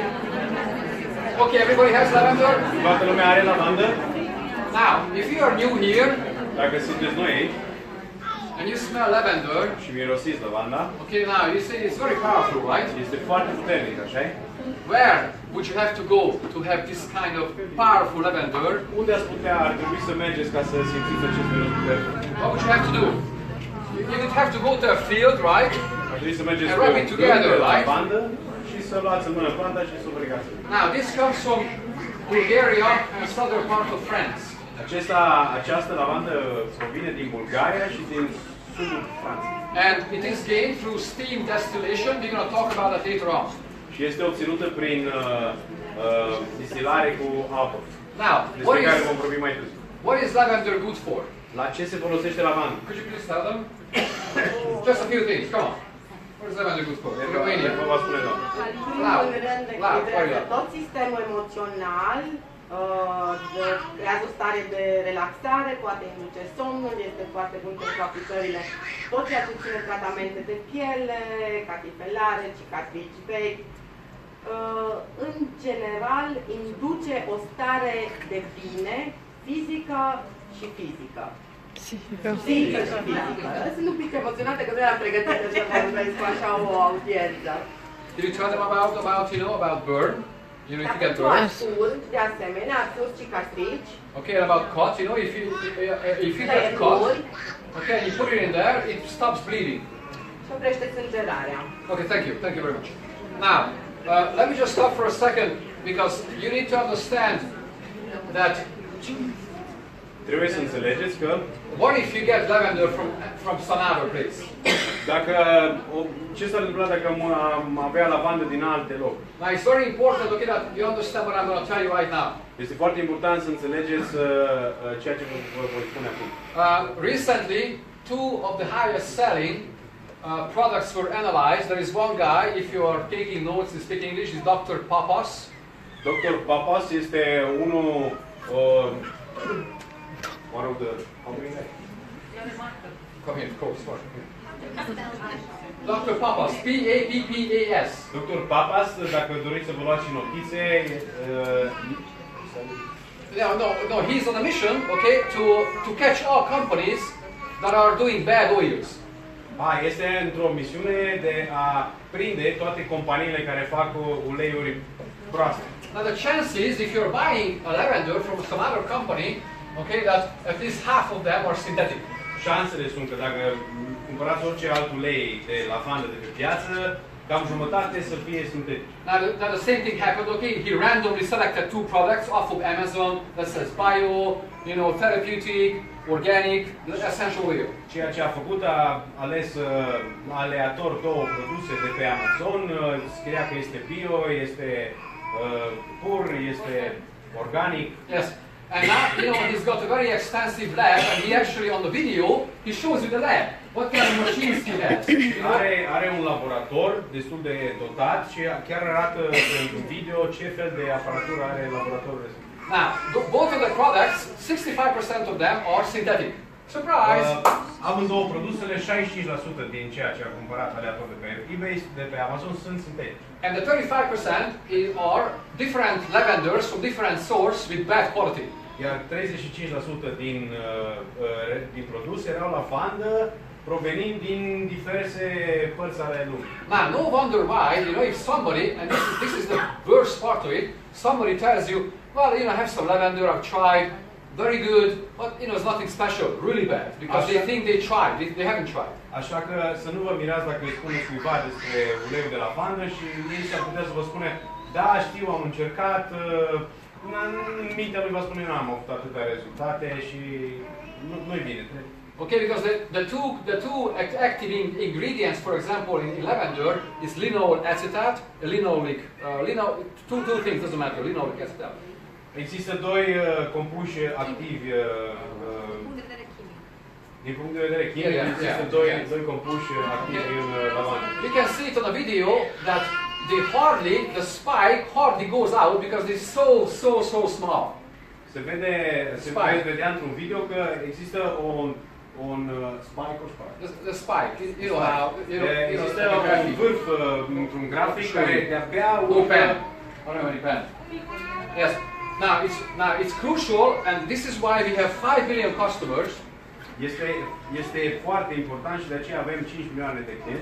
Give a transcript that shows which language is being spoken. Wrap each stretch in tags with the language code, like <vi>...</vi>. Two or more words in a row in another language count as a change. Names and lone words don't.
<en>Okay, everybody has lavender.</en> <ro>Toată lumea are lavandă?</ro> <en>Now, if you are new here</en> <ro>Dacă sunteți noi aici</ro> <en>and you smell lavender,</en> <ro>și mirosiți lavanda,</ro> <en>okay, now you see it's very powerful, right?</en> <ro>este foarte puternic, așa?</ro> <en>Where would you have to go to have this kind of powerful lavender?</en> <ro>Unde ar trebui să mergeți ca să simțiți acest miros puternic?</ro> <en>What would you have to do? You would have to go to a field, right?</en> <ro>Ar trebui să mergeți</ro> <en>And</en> <ro>pe</ro> <en>rub</en> <ro>un</ro> <en>it together,</en> <ro>câmp de</ro> <en>right?</en> <ro>lavandă și să luați în mână planta și să o brigați.</ro> <en>Now, this comes from Bulgaria and southern part of France.</en> <ro>Această lavandă provine din Bulgaria și din sudul Franței.</ro> <en>And it is gained through steam distillation. We're going to talk about that later on.</en> <ro>Și este obținută prin distilare cu apă.</ro> <en>Now,</en> <ro>Despre care vom vorbi mai târziu.</ro> <en>what is lavender good for?</en> <ro>La ce se folosește lavanda?</ro> <en>Could you please tell them? Just a few things, come on. What is lavender good for? In Romania.</en> <ro>Vă va spune doamna. Primul rând, echilibrează tot sistemul emoțional, creează o stare de relaxare, poate induce somnul, este foarte bun pentru aplicările, tot ceea ce ține tratamente de piele, catifelare, cicatrici vechi. În general, induce o stare de bine fizică și fizică. Fizică și fizică. Sunt un pic emoționată că nu eram pregătită să vorbesc cu așa o audiență.</ro> <en>Did you tell them about burn? You know, if you get burn.</en> <ro>Arsuri, de asemenea, arsuri, cicatrici.</ro> <en>Okay, and about cut, if you get cut, okay, and you put it in there, it stops bleeding.</en> <ro>Și oprește sângerarea.</ro> <en>Okay, thank you very much. Now, let me just stop for a second because you need to understand that.</en> <ro>Trebuie să înțelegeți că</ro> <en>What if you get lavender from some other place?</en> <ro>Ce s-ar întâmpla dacă am avea lavandă din alte locuri?</ro> <en>Now it's very important, okay, that you understand what I'm going to tell you right now.</en> <ro>Este foarte important să înțelegeți ceea ce vă voi spune acum.</ro> <en>Recently, two of the highest selling products were analyzed. There is one guy, if you are taking notes and speak English, is Dr. Papas. Dr. Papas</en> <ro>este unul</ro> <en>one of the Come here, of course. Dr. Papas, P-A-P-P-A-S. Dr. Papas,</en> <ro>dacă doriți să vă luați și notițe,</ro> <en>No, he's on a mission, okay, to catch all companies that are doing bad oils.</en> <ro>Este într-o misiune de a prinde toate companiile care fac uleiuri proaste.</ro> <en>Now the chances, if you're buying a lavender from some other company, okay, that at least half of them are synthetic.</en> <ro>Șansele sunt că dacă cumpărați orice alt ulei de lavandă de pe piață, cam jumătate să fie sintetic.</ro> <en>Now the same thing happened, okay, he randomly selected 2 products off of Amazon that says bio, you know, therapeutic, organic, essential oil.</en> <ro>Ceea ce a făcut, a ales aleator 2 produse de pe Amazon, scria că este bio, este pur, este organic.</ro> <en>Yes. And now, you know, he's got a very extensive lab, and he actually, on the video, he shows you the lab. What kind of machines he has.</en> <ro>Are un laborator destul de dotat și chiar arată în video ce fel de aparatură are laboratorul respectiv.</ro> <en>Now, both of the products, 65% of them are synthetic. Surprise!</en> <ro>Amândouă produsele, 65% din ceea ce a cumpărat aleator de pe eBay, de pe Amazon, sunt sintetice.</ro> <en>And the 35% are different lavenders from different source with bad quality.</en> <ro>Iar 35% din produse erau lavandă provenind din diverse părți ale lumii.</ro> <en>Now, no wonder why, you know, if somebody, and this is the worst part of it, somebody tells you, well, you know, I have some lavender, I've tried, very good, but, you know, it's nothing special, really bad, because they think they tried, they haven't tried.</en> <ro>Așa că să nu vă mirați dacă îi spuneți cuiva despre uleiul de lavandă și ei s-ar putea să vă spune, da, știu, am încercat, în mintea lui va spune, n-am avut atâtea rezultate și nu-i bine.</ro> <en>Okay, because the two active ingredients, for example, in lavender is linol acetate, linoleic, two things, doesn't matter, linoleic acetate.</en> <ro>Există 2 compuși activi din punct de vedere chimic, există doi compuși activi în lavandă.</ro> <en>You can see it on the video that the spike hardly goes out because it's so small.</en> <ro>Se vedea într-un video că există un spike</ro> <en>or spike? The spike, you know how,</en> <ro>există un vârf într-un grafic care de-abia</ro> <en>pen. I don't have any pen. Yes. Now it's crucial, and this is why we have 5 million customers.</en> <ro>Este foarte important și de aceea avem 5 milioane de clienți.</ro>